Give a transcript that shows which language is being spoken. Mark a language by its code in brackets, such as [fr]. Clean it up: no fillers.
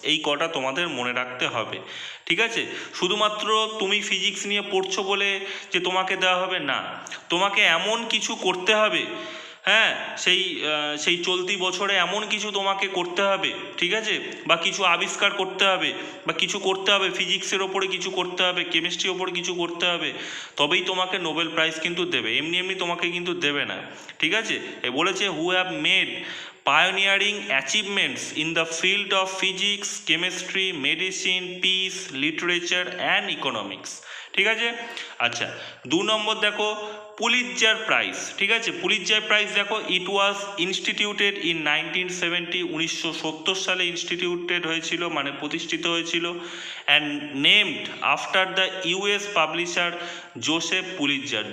[bn] এই কটা তোমাদের মনে রাখতে হবে। ঠিক আছে, শুধুমাত্র তুমি ফিজিক্স নিয়ে পড়ছো বলে যে তোমাকে দেওয়া হবে না, তোমাকে এমন কিছু করতে হবে, হ্যাঁ, সেই চলতি বছরে এমন কিছু তোমাকে করতে হবে। ঠিক আছে, বা কিছু আবিষ্কার করতে হবে, বা কিছু করতে হবে, ফিজিক্সের ওপরে কিছু করতে হবে, কেমিস্ট্রির ওপরে কিছু করতে হবে, তবেই তোমাকে নোবেল প্রাইজ কিন্তু দেবে, এমনি এমনি তোমাকে কিন্তু দেবে না। ঠিক আছে, এ বলেছে [en] Who have made pioneering achievements in the field of physics, chemistry, medicine, peace, literature and economics। [bn] ঠিক আছে, আচ্ছা, 2 নম্বর দেখো, পুলিৎজার প্রাইজ। ঠিক আছে, পুলিৎজার প্রাইজ দেখো, [en] it was instituted in 1970, [bn] 1970 সালে ইনস্টিটিউটেড হয়েছিল, মানে প্রতিষ্ঠিত হয়েছিল, [en] And named after the US publisher Joseph Pulitzer.